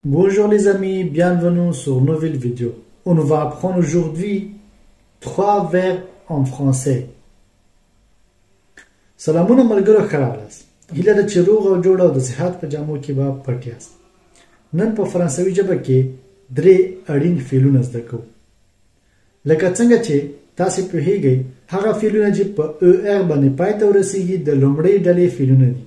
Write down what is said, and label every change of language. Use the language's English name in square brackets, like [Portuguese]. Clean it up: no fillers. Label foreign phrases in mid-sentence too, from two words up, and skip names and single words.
[French] Bonjour les amis, bienvenue sur une nouvelle vidéo. On va apprendre aujourd'hui 3 verbes en français. [Pashto] سلامونه ملګرو ښه راغلاست. هیله ده چې روغ او جوړ او د صحت په جامو کې به پټ یاست. نن په فرانسوي ژبه کې 3 اړین فعلونه زده کوو. لکه څنګه چې تاسو پوهیږئ هغه فعلونه چې په er باندې پای ته ورسیږي د لومړۍ ډلې فعلونه دي.